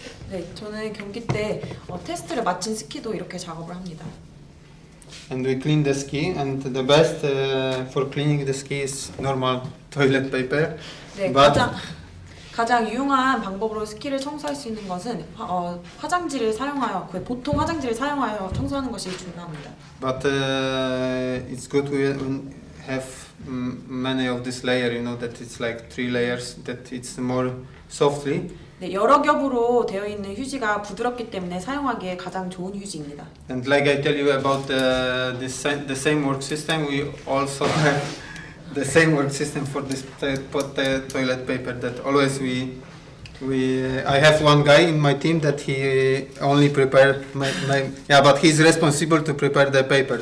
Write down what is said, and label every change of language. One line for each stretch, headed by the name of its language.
Korean: 네, 저는 경기 때 테스트를 마친 스키도 이렇게 작업을 합니다.
English: And we clean the ski, and the best for cleaning the ski is normal toilet paper.
Korean: 네,
English: But
Korean: 가장 유용한 방법으로 스키를 청소할 수 있는 것은 화장지를 사용하여 보통 화장지를 사용하여 청소하는 것이 중요합니다.
English: But it's good we have many of this layer, you know, that it's like 3 layers, that it's more softly.
Korean: 네, 여러 겹으로 되어 있는 휴지가 부드럽기 때문에 사용하기에 가장 좋은 휴지입니다.
English: And like I tell you about the same work system, we also have the same work system for this toilet paper. That always I have one guy in my team that he only prepare but he's responsible to prepare the paper.